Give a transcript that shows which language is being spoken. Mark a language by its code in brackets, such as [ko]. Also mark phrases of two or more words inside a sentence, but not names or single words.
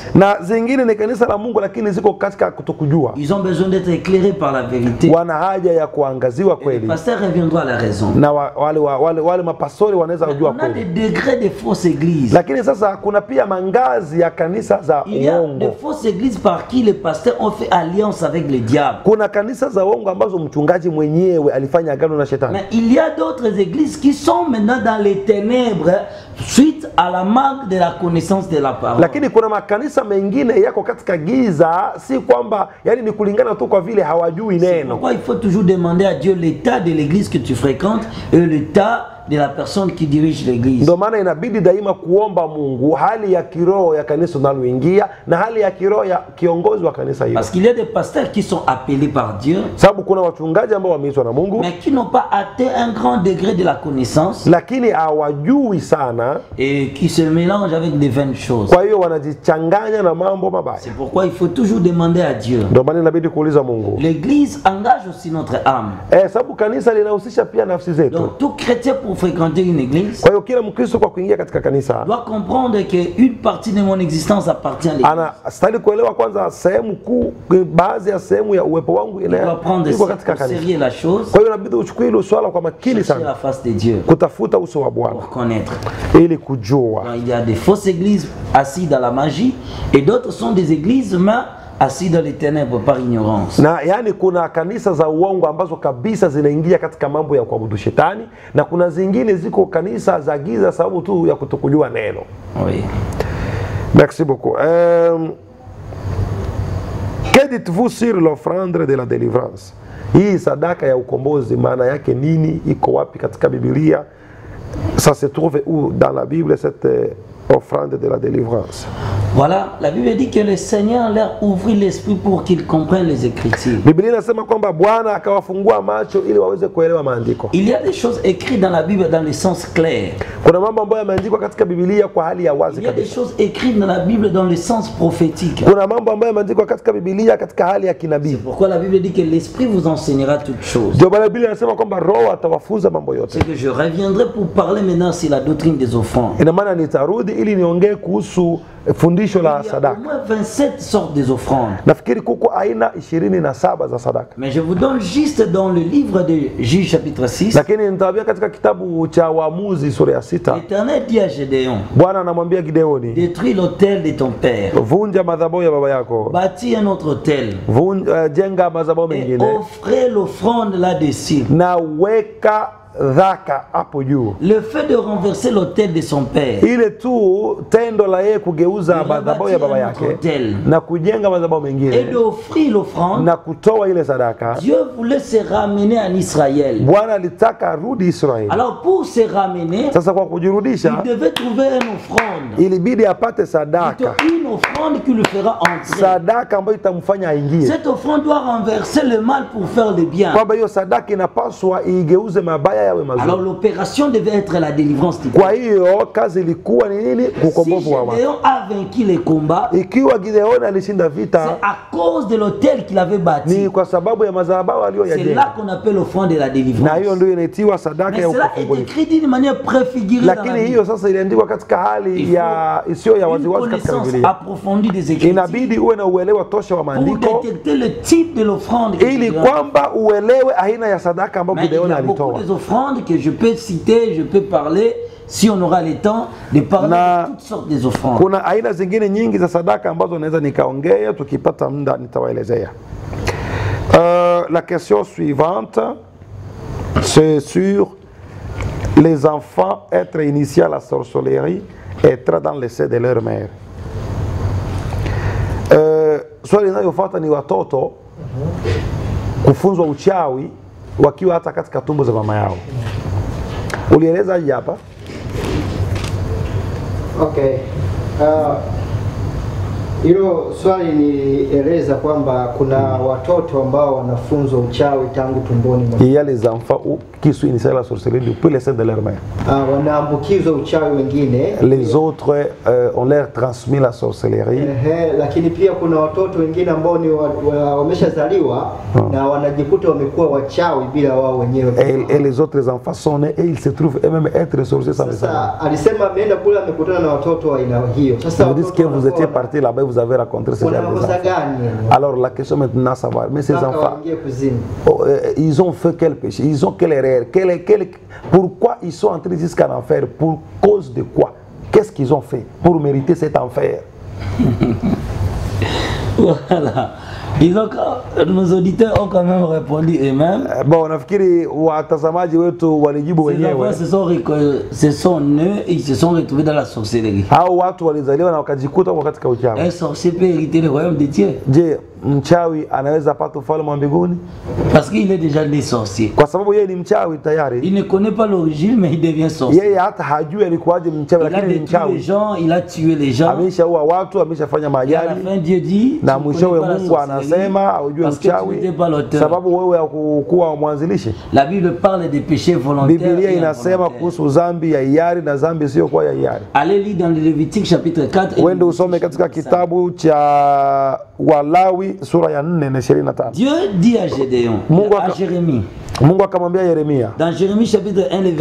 [sw] Na zingine ni kanisa la Mungu lakini ziko katika kutokujua. [fr] Ils ont besoin d'être éclairés par la vérité. [sw] Wana haja ya kuangaziwa kweli. [fr] Les pasteurs reviendront à la raison. [sw] Na wale mapastori wanaweza kujua kweli. [fr] On a des degrés de fausses églises. [sw] Lakini sasa kuna pia mangazi ya kanisa za uongo. [fr] Il y a des fausses églises par qui les pasteurs ont fait alliance avec le diable. [sw] Kuna kanisa za uongo ambazo mchungaji mwenyewe alifanya agano na shetani. [fr] Mais il y a d'autres églises qui sont maintenant dans les ténèbres suite à la manque de la connaissance de la parole. [sw] Lakini kuna makanisa mengine yako katika giza, si kwamba yani ni kulingana tu kwa vile hawajui neno. [fr] Pourquoi il faut toujours demander à Dieu l'état de l'église que tu fréquentes et l'état de la personne qui dirige l'église. [sw] Ndio maana inabidi daima kuomba Mungu hali ya kiroho ya kanisa unaloingia na hali ya kiroho ya kiongozi wa kanisa hilo. [fr] Parce qu'il y a des pasteurs qui sont appelés par Dieu, [sw] sababu kuna wachungaji ambao wameitwa na Mungu, [fr] mais qui n'ont pas atteint un grand degré de la connaissance, [sw] lakini hawajui sana [fr] et qui se mélangent avec des vaines choses. [sw] Kwa hiyo wanajichanganya na mambo mabaya. [fr] C'est pourquoi il faut toujours demander à Dieu. [sw] Ndio maana inabidi kuuliza Mungu. [fr] L'église engage aussi notre âme. [sw] Sababu kanisa linahusisha pia nafsi zetu. [fr] Donc tout chrétien pour fréquenter une église, [sw] kwa hiyo kila Mkristo kwa kuingia katika kanisa [fr] doit comprendre que une partie de mon existence appartient à l'église. [sw] Anastahili kuelewa kwanza sehemu kuu, baadhi ya sehemu ya uwepo wangu iko katika kanisa. [fr] La chose. [sw] Kwa hiyo inabidi uchukue hilo swala kwa makini sana. [fr] La face de Dieu. [sw] Kutafuta uso wa Bwana. [fr] Pour connaître. [sw] Ili kujua. [fr] Il y a des fausses églises assises dans la magie et d'autres sont des églises mais assis dans les ténèbres par ignorance. [sw] Na yani kuna kanisa za uongo ambazo kabisa zinaingia katika mambo ya kuabudu shetani, na kuna zingine ziko kanisa za giza sababu tu ya kutokujua neno. [fr] Oui. Merci beaucoup. Que dites-vous sur l'offrande de la délivrance? [sw] Hii sadaka ya ukombozi maana yake nini? Iko wapi katika Biblia? [fr] Ça se trouve où dans la Bible cette offrande de la délivrance? Voilà, la Bible dit que le Seigneur leur ouvrit l'esprit pour qu'ils comprennent les Écritures. [sw] Biblia inasema kwamba Bwana akawafungua macho ili waweze kuelewa maandiko. [fr] Il y a des choses écrites dans la Bible dans le sens clair. [sw] Kuna mambo ambayo yameandikwa katika Biblia kwa hali ya wazi kabisa. [fr] Il y a des choses écrites dans la Bible dans le sens prophétique. [sw] Kuna mambo ambayo yameandikwa katika Biblia katika hali ya kinabii. [fr] C'est pourquoi la Bible dit que l'esprit vous enseignera toutes choses. [sw] Ndio maana Biblia inasema kwamba Roho atawafunza mambo yote. [fr] C'est que je reviendrai pour parler maintenant sur la doctrine des offrandes. [sw] Ina maana nitarudi ili niongee kuhusu fundisho la sadaka. [fr] Il y a au moins 27 sortes des offrandes. [sw] Nafikiri kuko aina 27 za sadaka. [fr] Mais je vous donne juste dans le livre de Juge chapitre 6. [sw] Lakini nitawaambia katika kitabu cha Waamuzi sura ya 6. [fr] L'Éternel dit à Gédéon. [sw] Bwana anamwambia Gideoni, [fr] détruis l'autel de ton père. [sw] Vunja madhabahu ya baba yako. [fr] Bâtis un autre autel. [sw] Jenga madhabahu mengine. [fr] Et offrez l'offrande là-dessus. [sw] Na weka dhaka hapo juu. [fr] Le fait de renverser l'autel de son père, [sw] ile tu tendo la yeye kugeuza madhabahu ya baba yake na kujenga madhabahu mengine [fr] et d'offrir l'offrande, [sw] na kutoa ile sadaka, [fr] Dieu voulait se ramener en Israël. [sw] Bwana alitaka arudi Israeli. [fr] Alors pour se ramener, [sw] sasa kwa kujirudisha, [fr] il devait trouver une offrande. [sw] Ilibidi apate sadaka. [fr] Une offrande qui le fera entrer. [sw] Sadaka ambayo itamfanya aingie. [fr] Cette offrande doit renverser le mal pour faire le bien. [sw] Kwamba hiyo sadaka inapaswa igeuze mabaya yawe mazuri. [fr] Alors l'opération devait être la délivrance du peuple. [sw] Kwa hiyo kazi ilikuwa ni nini? Kukomboa watu. [fr] Si Gédéon a vaincu les combats, [sw] ikiwa Gideon alishinda vita, [fr] c'est à cause de l'autel qu'il avait bâti. [sw] Ni kwa sababu ya madhabahu aliyoyajenga. [fr] C'est là qu'on appelle l'offrande de la délivrance. [sw] Na hiyo ndio inaitwa sadaka ya ukombozi. [fr] Mais cela est écrit d'une manière préfigurée. [sw] Lakini hiyo sasa iliandikwa katika hali ya isiyo ya waziwazi katika Biblia. [fr] Approfondie des écritures. [sw] Inabidi uwe na uelewa tosha wa maandiko. [fr] Pour détecter le type de l'offrande. [sw] Ili kwamba uelewe aina ya sadaka ambayo Gideon alitoa. [fr] Il y a beaucoup d'offrandes que je peux citer, je peux parler si on aura le temps de parler de toutes sortes des offrandes. [sw] Kuna aina zingine nyingi za sadaka ambazo naweza nikaongea, tukipata muda nitawaelezea. [fr] La question suivante c'est sur les enfants être initiés à la sorcellerie, être dans le sein de leur mère. [sw] Swali linalofuata ni watoto kufunzwa uchawi wakiwa hata katika tumbo za mama yao. Ulieleza hii hapa? Okay. Hilo swali nilieleza kwamba kuna watoto ambao wanafunzwa uchawi tangu tumboni mwa. [fr] Il y a les enfants qui sont initiés à la sorcellerie depuis les seins de leur mère. [sw] Wanaambukizwa uchawi wengine. [fr] Les autres on leur transmis la sorcellerie. [sw] Lakini pia kuna watoto wengine ambao ni wameshazaliwa na wanajikuta wamekuwa wachawi bila wao wenyewe. [fr] Et les autres enfants sont nés et ils se trouvent eux-mêmes être sorciers sans le savoir. [sw] Sasa alisema ameenda kule amekutana na watoto wa aina hiyo. Sasa [fr] vous dites que vous étiez parti là-bas, vous avez rencontré ces gens. Alors la question maintenant savoir, mais ces enfants, ils ont fait quel péché? Ils ont quelle erreur? Pourquoi ils sont entrés jusqu'en enfer? Pour cause de quoi? Qu'est-ce qu'ils ont fait pour mériter cet enfer? Voilà. Nos auditeurs ont quand même répondu eux-mêmes. Bon, [sw] nafikiri watazamaji wetu walijibu wenyewe. [fr] Se sont nés et ils se sont retrouvés dans la sorcellerie. [sw] Hao watu walizaliwa na wakajikuta kwa katika uchawi. [fr] Un sorcier peut hériter le royaume de Dieu. [sw] Je, mchawi anaweza pata ufalme wa mbinguni? [fr] Parce qu'il est déjà né sorcier. [sw] Kwa sababu yeye ni mchawi tayari. [fr] Il ne connaît pas l'origine mais il devient sorcier. [sw] Yeye hata hajui alikuwaje mchawi, lakini ni mchawi. [fr] Les gens, il a tué les gens. [sw] Ameshaua watu, ameshafanya majali. [fr] À la fin Dieu dit, [sw] na mwishowe Mungu anasema aujue mchawi sababu wewe hakukuwa mwanzilishi. [fr] La Bible parle des péchés volontaires. [sw] Biblia inasema kuhusu dhambi ya hiari na dhambi sio kwa ya hiari. [fr] Allez lire dans le Lévitique chapitre 4. [sw] Wende usome katika kitabu cha Walawi sura ya 4 na 25. [fr] Dieu dit à Gédéon, à Jérémie. [sw] Mungu akamwambia Yeremia. [fr] Dans Jérémie chapitre 1 le verset.